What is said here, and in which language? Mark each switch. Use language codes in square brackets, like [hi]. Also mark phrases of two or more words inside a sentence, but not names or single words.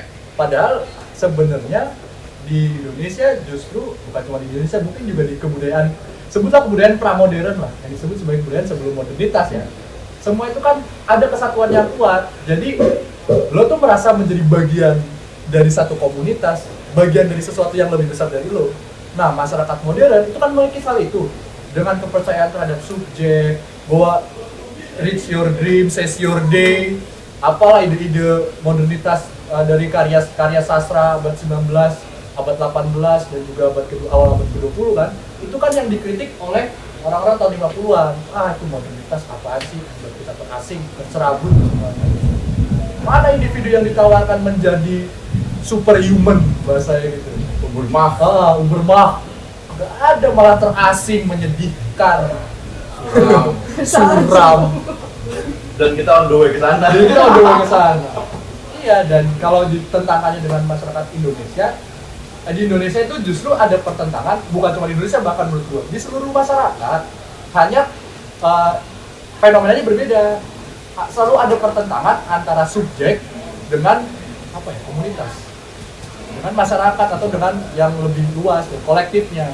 [id] Padahal sebenarnya di Indonesia justru, bukan cuma di Indonesia, mungkin juga di kebudayaan, sebutlah kebudayaan pramodern lah, yang disebut sebagai kebudayaan sebelum modernitas ya. Semua itu kan ada kesatuan yang kuat. Jadi lo tuh merasa menjadi bagian dari satu komunitas, bagian dari sesuatu yang lebih besar dari lo. Nah, masyarakat modern itu kan memiliki hal itu dengan kepercayaan terhadap subjek, bahwa [en] reach your dream, seize your day, [id] apalah ide-ide modernitas dari karya sastra abad 19, abad 18 dan juga awal abad ke-20 kan. Itu kan yang dikritik oleh orang-orang tahun 50-an. Itu modernitas apaan sih? Buat kita asing, tercerabut semuanya. Mana individu yang ditawarkan menjadi superhuman bahasanya gitu. Ubermach. Gak ada, malah terasing, menyedihkan. Suram. Dan kita [en] on the way [id] ke sana. Jadi kita udah ke sana. Iya, dan kalau ditentangkannya dengan masyarakat Indonesia, di Indonesia itu justru ada pertentangan, bukan cuma di Indonesia, bahkan menurut gua di seluruh masyarakat. Hanya fenomenanya berbeda. Selalu ada pertentangan antara subjek dengan komunitas, dengan masyarakat atau dengan yang lebih luas, kolektifnya.